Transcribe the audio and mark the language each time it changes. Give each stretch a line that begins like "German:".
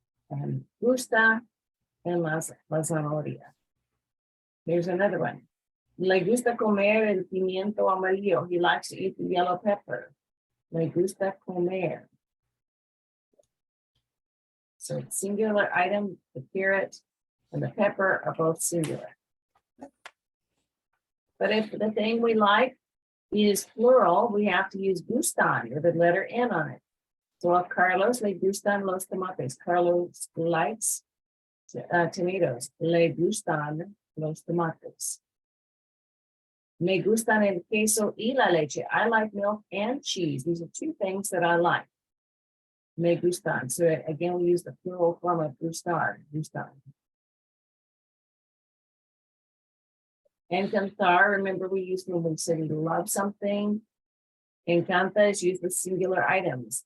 English: and
Spanish: gusta en la zanahoria.
English: Here's another one.
Spanish: Le gusta comer el pimiento amarillo.
English: He likes to eat the yellow pepper.
Spanish: Le gusta comer.
English: So singular item, the carrot and the pepper are both singular. But if the thing we like is plural, we have to use gustan with the letter N on it. So if Carlos
Spanish: le gustan los tomates.
English: Carlos likes tomatoes.
Spanish: Le gustan los tomates. Me gustan el queso y la leche.
English: I like milk and cheese. These are two things that I like. Me gustan. So again, we use the plural form of gustar. Gustan. Encantar, remember we used when we said we love something. Encanta is used with singular items.